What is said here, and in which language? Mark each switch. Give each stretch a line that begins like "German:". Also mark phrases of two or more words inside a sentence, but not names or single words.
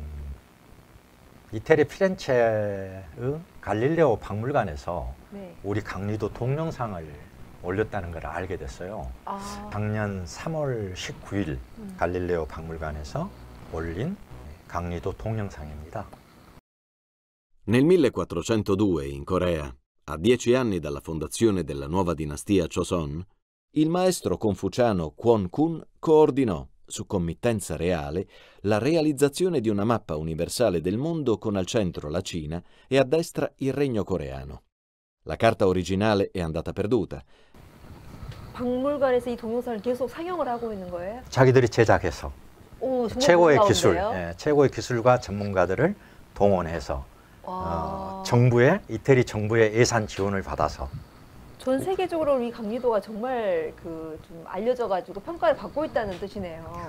Korean: 이태리 피렌체의 갈릴레오 박물관에서 네. 우리 강리도 동영상을 올렸다는 걸 알게 됐어요. 작년 3월 19일 갈릴레오 박물관에서 올린 강리도 동영상입니다.
Italian: Nel 1402 in Corea, a 10 anni dalla fondazione della nuova dinastia Joseon, il maestro confuciano Kwon Kun coordinò, su committenza reale, la realizzazione di una mappa universale del mondo con al centro la Cina e a destra il regno coreano. La carta originale è andata perduta.
Korean: 박물관에서 이 동영상을 계속 상영을 하고 있는 거예요? 자기들이 제작해서 정말 최고의 놀라운데요? 최고의 기술과 전문가들을 동원해서 이태리 정부의 예산 지원을 받아서 전 세계적으로 우리 강리도가 정말 좀 알려져가지고 평가를 받고 있다는 뜻이네요.